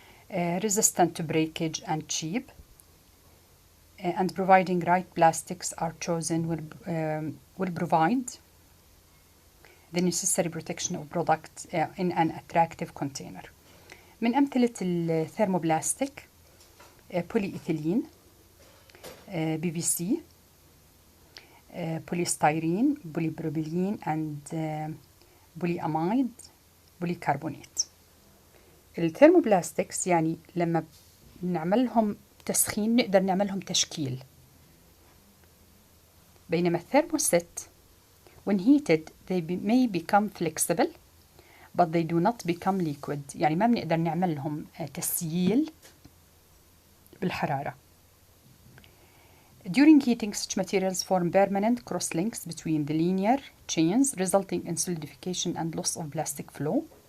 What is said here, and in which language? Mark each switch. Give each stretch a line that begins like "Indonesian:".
English: Resistant to breakage and cheap. And providing right plastics are chosen will provide the necessary protection of product in an attractive container.
Arabic: من أمثلة الثيرموبلاستيك
English: polyethylene, PVC, polystyrene, polypropylene, and polyamide, polycarbonate.
Arabic: الثيرموبلاستكس يعني لما نعملهم تسخين نقدر نعملهم تشكيل. بينما الثيرموست
English: when heated they may become flexible but they do not become liquid.
Arabic: يعني ما بنقدر نعملهم تسييل بالحرارة.
English: During heating, such materials form permanent cross-links between the linear chains, resulting in solidification and loss of plastic flow.